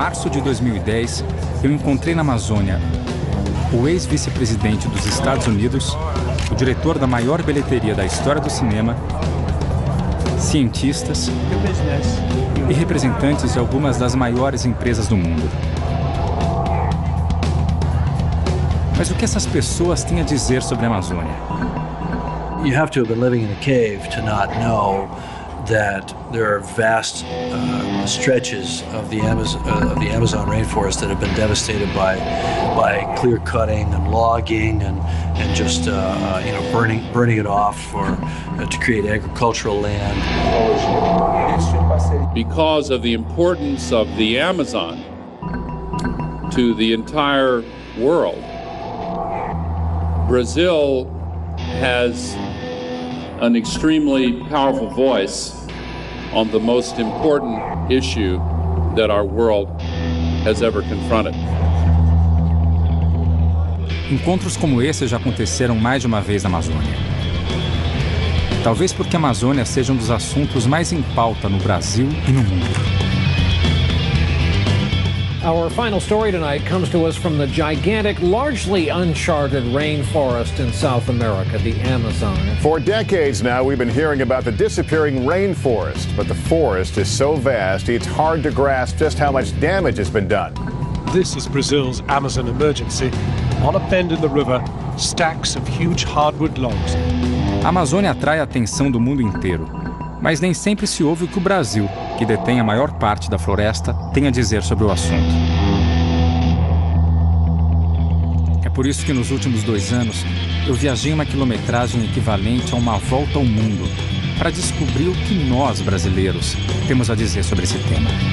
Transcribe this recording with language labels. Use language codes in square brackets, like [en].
[pt] de 2010, eu encontrei na Amazônia o ex-vice-presidente dos Estados Unidos, o diretor da maior bilheteria da história do cinema, cientistas e representantes de algumas das maiores empresas do mundo. Mas o que essas pessoas têm a dizer sobre a Amazônia? [en] You have to have been living in a cave to not know that there are vast stretches of the Amazon rainforest that have been devastated by clear cutting and logging and just burning it off to create agricultural land. Because of the importance of the Amazon to the entire world, Brazil has an extremely powerful voice on the most important issue that our world has ever confronted. [pt] Encontros como esse já aconteceram mais de uma vez na Amazônia. Talvez porque a Amazônia seja um dos assuntos mais em pauta no Brasil e no mundo. [en] Our final story tonight comes to us from the gigantic, largely uncharted rainforest in South America, the Amazon. For decades now, we've been hearing about the disappearing rainforest, but the forest is so vast, it's hard to grasp just how much damage has been done. This is Brazil's Amazon emergency. On a bend in the river, stacks of huge hardwood logs. [pt] A Amazônia atrai a atenção do mundo inteiro, mas nem sempre se ouve o que o Brasil, que detém a maior parte da floresta, tem a dizer sobre o assunto. É por isso que nos últimos 2 anos eu viajei uma quilometragem equivalente a uma volta ao mundo para descobrir o que nós, brasileiros, temos a dizer sobre esse tema.